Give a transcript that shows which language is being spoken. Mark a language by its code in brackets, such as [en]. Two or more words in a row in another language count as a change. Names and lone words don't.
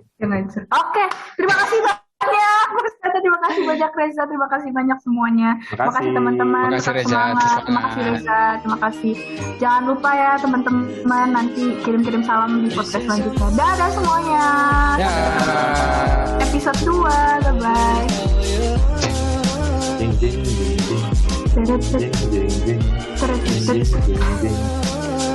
[id] Oke, terima kasih banyak. Terima kasih banyak Reza, terima kasih banyak semuanya. Terima kasih teman-teman. Terima kasih, tetap Reza. semangat. Terima Semangat. kasih Reza, terima kasih. Jangan lupa ya teman-teman, nanti kirim-kirim salam di podcast selanjutnya. Dadah semuanya. Ya. Episode 2, bye-bye. Jeng jeng jeng jeng Teret, jeng jeng jeng teret, jeng teret. jeng jeng jeng.